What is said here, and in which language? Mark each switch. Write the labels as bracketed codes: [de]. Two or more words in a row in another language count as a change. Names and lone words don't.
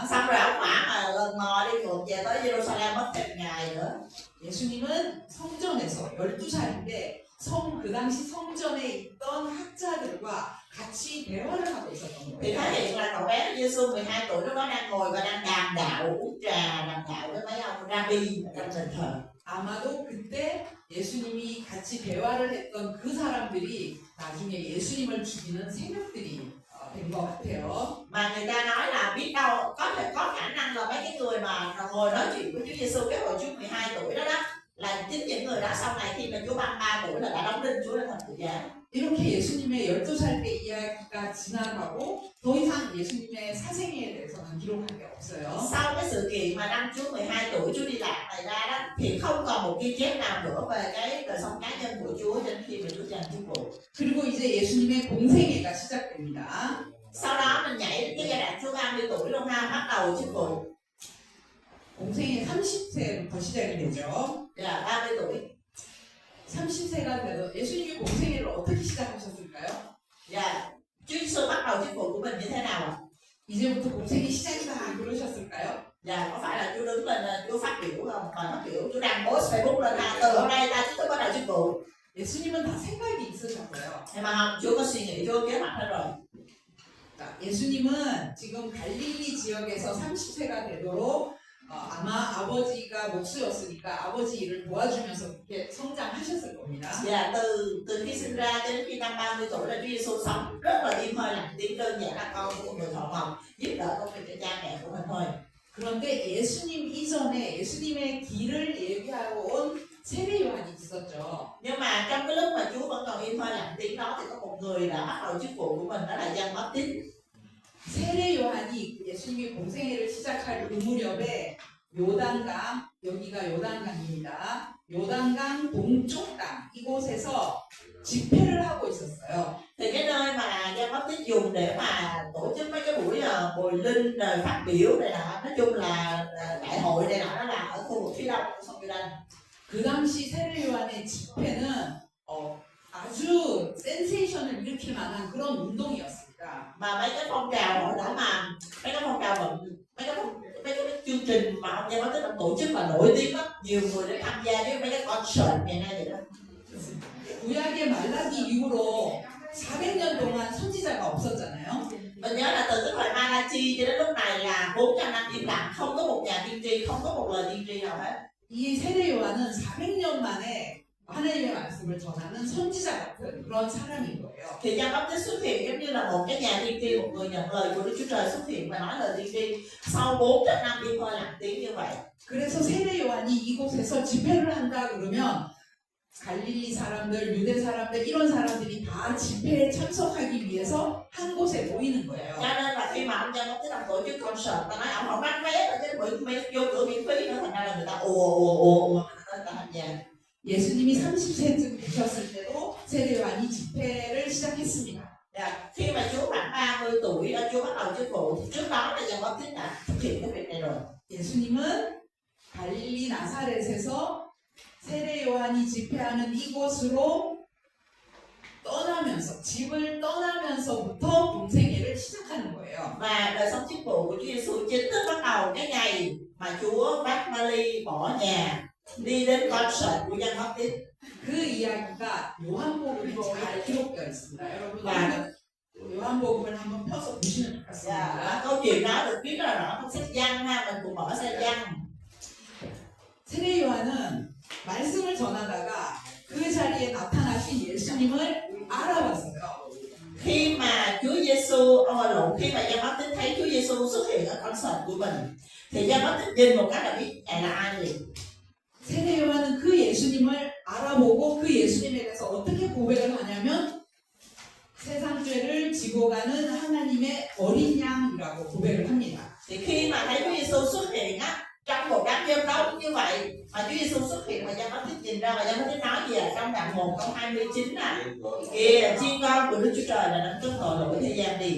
[vi] Xong rồi ông mà lần mò đi ngược về tới Jerusalem mất thêm ngày nữa. [ko] 예수님은 성전에서 12살인데 그 당시 성전에 있던 학자들과 같이 대화를 하고 있었던 [vi] Thì [ko] 거예요. [vi] phát hiện là cậu bé Giêsu 12 tuổi lúc đó đang ngồi và đang đàm đạo, uống trà đàm đạo với mấy ông rabbi ở trong đền thờ. [ko] 아마도 그때 예수님이 같이 대화를 했던 그 사람들이 나중에 예수님을 죽이는 세력들이 된 것 같아요. [vi] Mà người ta nói là biết đâu có thể có khả năng là mấy cái người mà ngồi nói chuyện với Chúa Giêsu cái hồi Chúa 12 tuổi đó là chính những người đó sau này khi mà Chúa 33 tuổi là đã đóng đinh Chúa lên thập tự giá. [ko] 이렇게 예수님의 12살 때 이야기가 지나가고 더 이상 예수님의 사생애에 대해서는 기록한 게 없어요. [vi] Sau cái sự kiện mà năm Chúa 12 tuổi Chúa đi lạc này ra đó thì không còn một ghi chép nào nữa về cái đời sống cá nhân của Chúa đến khi mà Chúa giành chức vụ. [ko] 그리고 이제 예수님의 공생애가 시작됩니다. [vi] Sau đó mình nhảy đến cái giai đoạn Chúa 30 tuổi luôn ha, bắt đầu chức vụ. [ko] 공생애 30세부터 시작이 되죠. [vi] Là 30 tuổi. [ko] 30세가 돼도 예수님이 공생애를 어떻게 시작하셨을까요? [vi] Dạ, Chúa Giêsu bắt đầu chức vụ của mình như thế nào ạ? [ko] 이제부터 공생이 시작이다 그러셨을까요? [vi] Dạ, có phải là Chúa đứng lên Chúa phát biểu không? Và phát biểu Chúa đăng post Facebook lên là từ hôm nay ta chính thức bắt đầu chức vụ. [ko] 예수님은 다 생각이 있으셨어요. [vi] Nhưng mà không, Chúa có suy nghĩ, Chúa có kế hoạch hết rồi. [ko] 자, 예수님은 지금 갈릴리 지역에서 30세가 되도록 아마 아버지가 목수였으니까 아버지 일을 도와주면서 이렇게 성장하셨을 겁니다. [vi] Dạ, từ khi sinh ra đến khi năm 30 tuổi là Chúa Giêsu sống rất là im hơi lặng tiếng, đơn giản là con của người thợ mộc, giúp đỡ công việc cho cha mẹ của mình thôi. [ko] 그런데 예수님 이전에 예수님의 길을 예비하러 온 세례 요한이 있었죠. [vi] Nhưng mà trong cái lúc mà Chúa vẫn còn im hơi lặng tiếng đó thì có một người đã bắt đầu chức vụ của mình, đó là Giăng Báp-tít. [ko] 세례 요한이 예수님이 공생애를 시작할 그 무렵에 요단강, 여기가 요단강입니다. 요단강 동쪽 땅 이곳에서 집회를 하고 있었어요. [vi] Thì cái nơi mà Giăng Báp-tít dùng để mà tổ chức mấy cái buổi bồi linh rồi phát biểu này nọ, nói chung là đại hội này nọ, đó là ở khu vực phía đông của sông Giô-đanh. [ko] 그 당시 세례 요한의 집회는 아주 센세이션을 일으킬 만한 그런 운동이었습니다. [vi] Mà mấy cái phong trào hồi đó mà mấy cái phong trào mà mấy cái chương trình mà ông Giăng Báp-tít ông tổ chức là nổi tiếng lắm, nhiều người đến tham gia với mấy cái concert ngày nay vậy đó. [ko] 구약의 말라기 이후로 400년 동안 선지자가 없었잖아요. [vi] Mình nhớ là từ cái thời Malachi cho đến lúc này là 400 năm im lặng, không có một nhà tiên tri, không có một lời tiên tri nào hết. [ko] 이 세례 요한은 400년 만에 하나님의 말씀을 전하는 선지자 같은 그런 사람인 거예요. [vi] Thì Giăng Báp-tít xuất hiện giống như là một cái nhà tiên tri, một người nhận lời của Đức Chúa Trời xuất hiện và nói lời tiên tri sau 400 năm im hơi lặng tiếng như vậy. [ko] 그래서 세례 요한이 이곳에서 집회를 한다 그러면 갈릴리 사람들, 유대 사람들 이런 사람들이 다 집회에 참석하기 위해서 한 곳에 모이는 거예요. [vi] Cho nên là khi mà ông Giăng Báp-tít ông tổ chức concert, ta nói ông không bán vé là chứ vô cửa miễn phí nữa, thành ra là người ta ồ người ta tham gia. [ko] 예수님이 30세쯤 되셨을 때도 세례 요한이 집회를 시작했습니다. [vi] Dạ, khi mà Chúa khoảng 30 tuổi đó Chúa bắt đầu chức vụ thì trước đó là Giăng Báp-tít đã thực hiện cái việc này rồi. [ko] 예수님은 갈릴리 나사렛에서 세례 요한이 집회하는 이곳으로 떠나면서 집을 떠나면서부터 공생애를 시작하는 거예요. [vi] Và đời sống chức vụ của Chúa Giêsu chính thức bắt đầu cái ngày mà Chúa bắt Mary bỏ nhà đi đến concert của Giăng Báp-tít. [ko] 그 이야기가 요한복음에 잘 기록되어 있습니다. 여러분 [vi] Và [ko] 요한복음을 한번 펴서 보시면 좋겠습니다. [vi] và câu chuyện đó được viết rất là rõ trong sách Giăng ha, mình cùng mở sách Giăng. [ko] 세례 요한은 말씀을 전하다가 그 자리에 나타나신 예수님을 알아봤어요. [vi] Khi mà Chúa Giêsu khi mà Giăng Báp-tít thấy Chúa Giêsu xuất hiện ở concert của mình thì Giăng Báp-tít nhìn một cái là biết ngài là ai liền. [ko] 세례 요한은 그 예수님을 알아보고 그 예수님에 대해서 어떻게 고백을 하냐면 세상 죄를 지고 가는 하나님의 어린 양이라고 고백을 합니다. [vi] Thì khi mà thấy Chúa Giêsu xuất hiện á trong một đám dân đông như vậy mà Chúa Giêsu xuất hiện mà Giăng Báp-tít nhìn ra và Giăng Báp-tít nói gì trong đoạn 1 câu 29 là kìa chiên con của Đức Chúa Trời là đấng cất tội lỗi thế gian đi.